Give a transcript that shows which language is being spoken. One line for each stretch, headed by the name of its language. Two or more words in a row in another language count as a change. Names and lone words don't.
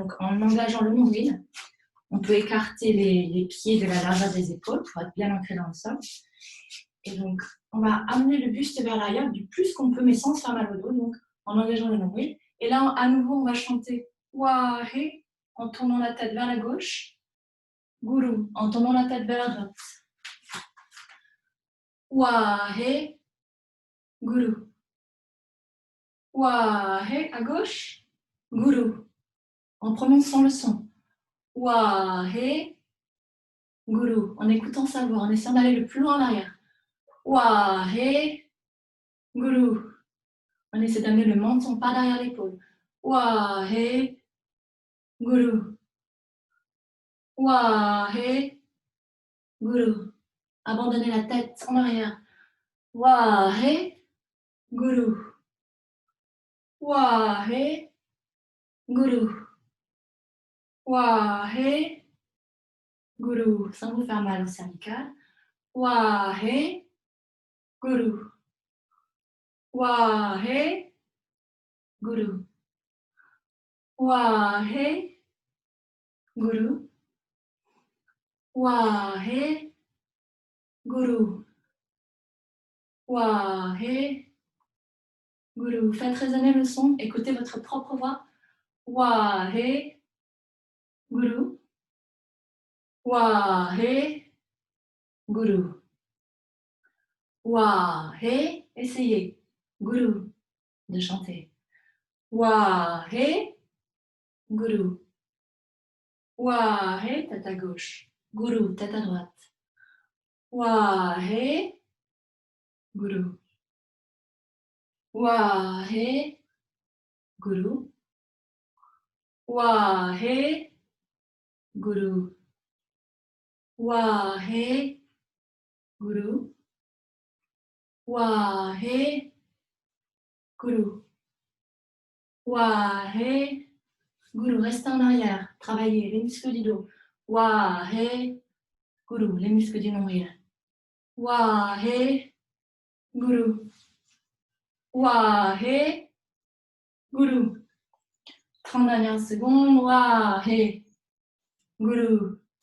French: Donc en engageant le nombril, on peut écarter les pieds de la largeur des épaules pour être bien ancré dans le sol. Et donc on va amener le buste vers l'arrière du plus qu'on peut, mais sans se faire mal au dos, donc en engageant le nombril. Et là, à nouveau, on va chanter Wahe en tournant la tête vers la gauche, Guru en tournant la tête vers la droite.
Punjabi: Wahe, Guru.
French: Wahe à gauche, Guru. En prononçant le son.
Punjabi: Wahe, Guru.
French: En écoutant sa voix, en essayant d'aller le plus loin en arrière.
Punjabi: Wahe, Guru.
French: On essaie d'amener le menton pas derrière l'épaule.
Punjabi: Wahe, Guru. Wahe, Guru.
French: Abandonnez la tête en arrière.
Punjabi: Wahe, Guru. Wahe, Guru. Wahe, Guru.
French: Sans vous faire mal au cervical.
Punjabi: Wahe, Guru. Wahe, Guru. Wahe, Guru. Wahe, Guru. Wahe, Guru.
French: Faites résonner le son, écoutez votre propre voix.
Punjabi: Wahe, Guru. Wahe, Guru. Wahe,
French: essayez. Guru, de chanter.
Punjabi: Wahe, Guru. Wahe,
French: tête à gauche. Guru, tête à droite.
Punjabi: Wahe, Guru. Wahe, Guru. Wahe, Guru. Wahe, Guru. Wahe, Guru. Wahe, Guru.
French: Restez en arrière. Travaillez les muscles du dos.
Punjabi: Wahe, Guru.
French: Les muscles du nombril.
Punjabi: Wahe, Guru. Wahe, Guru.
French: 30 dernières secondes.
Punjabi: Wahe, Guru.